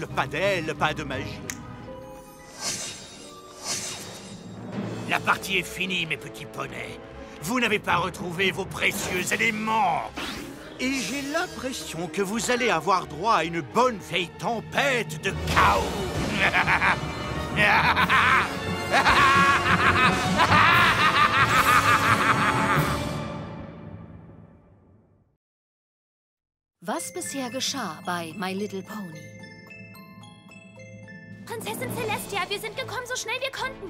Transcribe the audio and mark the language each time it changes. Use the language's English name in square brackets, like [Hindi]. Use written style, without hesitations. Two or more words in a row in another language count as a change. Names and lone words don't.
[French] Pas d'aile, pas de magie. La partie est finie, mes petits poneys. Vous n'avez pas retrouvé vos précieux éléments. Et j'ai l'impression que vous allez avoir droit à une bonne vieille tempête de chaos. [German] Was bisher geschah bei My Little Pony? Prinzessin Celestia, wir sind gekommen, so schnell wir konnten.